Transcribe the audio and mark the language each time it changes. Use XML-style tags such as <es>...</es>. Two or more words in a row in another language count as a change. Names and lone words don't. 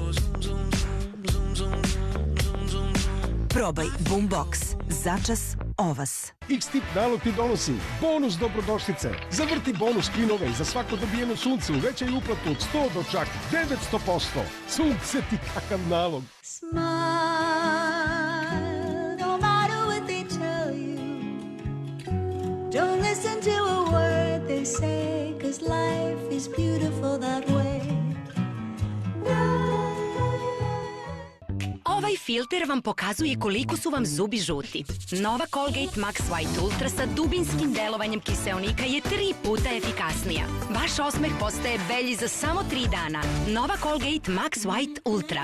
<sr>Probaj Boombox. Začas ovas. X-tip nalog ti donosi bonus dobrodošlice. Zavrti bonus spinove i za svako dobijeno sunce uvećaj uplatu od 100 do čak 900%. Sunce ti kakav nalog.</sr> <en>Smile, no matter what they tell you. Don't listen to a word they say, 'cause life is beautiful that way.</en> <sr>Ovaj filter vam pokazuje koliko su vam zubi žuti. Nova Colgate Max White Ultra sa dubinskim delovanjem kiseonika je 3 puta efikasnija. Vaš osmeh postaje belji za samo 3 dana. Nova Colgate Max White Ultra.</sr>